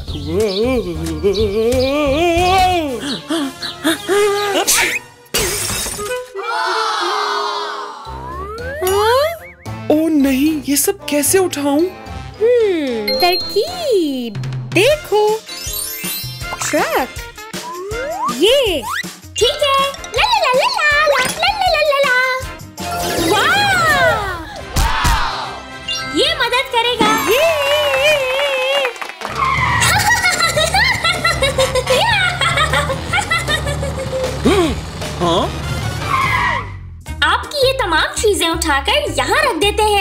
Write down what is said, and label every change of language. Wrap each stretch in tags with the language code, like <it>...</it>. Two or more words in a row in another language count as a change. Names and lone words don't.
<hi>ओ नहीं, ये सब कैसे उठाऊं? तरकीब देखो, ट्रक, ये ठीक है। ला ला ला ला ला ला ला ला ला। वाह! ये मदद करेगा। हाँ? आपकी ये तमाम चीजें उठाकर यहाँ रख देते हैं।</hi>